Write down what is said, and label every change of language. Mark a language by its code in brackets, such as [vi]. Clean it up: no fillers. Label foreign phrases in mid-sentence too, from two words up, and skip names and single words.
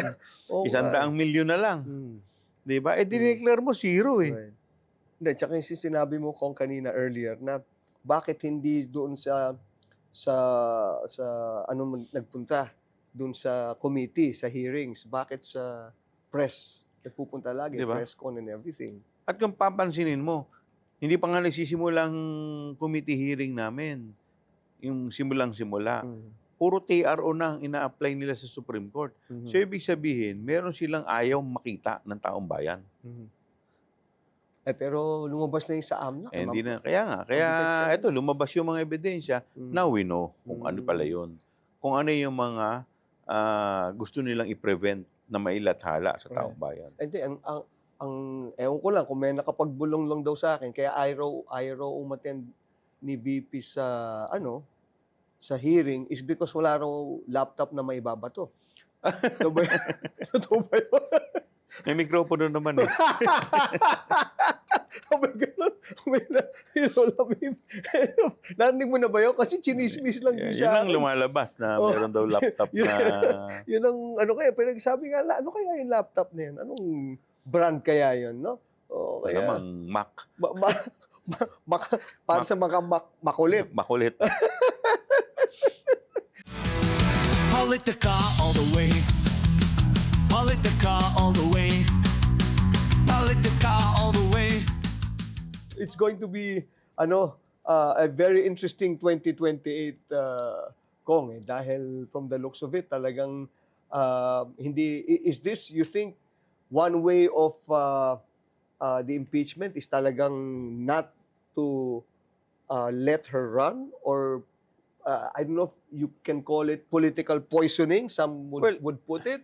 [tl] 100 milyon na lang. Diba? Dineclare mo 0 [en] Right. [tl] Hindi, tsaka yung sinabi mo kung kanina earlier na bakit hindi doon sa nagpunta doon sa committee, sa hearings, bakit sa press nagpupunta lagi, diba? [en] Press con and everything. [tl] At kung papansinin mo, hindi pa nga nagsisimulang committee hearing namin. Yung simulang-simula. Puro TRO na ang ina-apply nila sa Supreme Court. So, ibig sabihin, meron silang ayaw makita ng taong bayan. pero lumabas na yung sa AMLAC. Eh, hindi na. Kaya nga. Kaya Mabigat siya. ito, lumabas yung mga ebidensya. [en] Now we know [tl] kung ano pala yun. Kung ano yung mga gusto nilang i-prevent na mailathala sa taong bayan. Hindi, ang ewan ko lang kung may nakapagbulong lang daw sa akin, kaya ayaw umattend ni VP sa sa hearing [en] is because [tl] wala raw laptop na maibabato. Ito ba yun? Totoo ba yun? May mikropono naman eh. [en] Oh my God. Oh my God. [tl] Narinig mo na ba yun? Kasi chinismis lang din Yun siya. ang lumalabas na meron daw laptop na... Yun ang kaya, pinagsabi nga, ano kaya yung laptop na yun? Anong brand kaya yun, no? O, kaya, Alamang Mac. para sa mga makulit. Makulit. [en] Politica all the way. Politica all the way. Politica all the way. It's going to be a very interesting 2028 [tl] Kong dahil [en] from the looks of it talagang is this, you think, one way of the impeachment is talagang not to let her run, or I don't know if you can call it political poisoning, some would put it.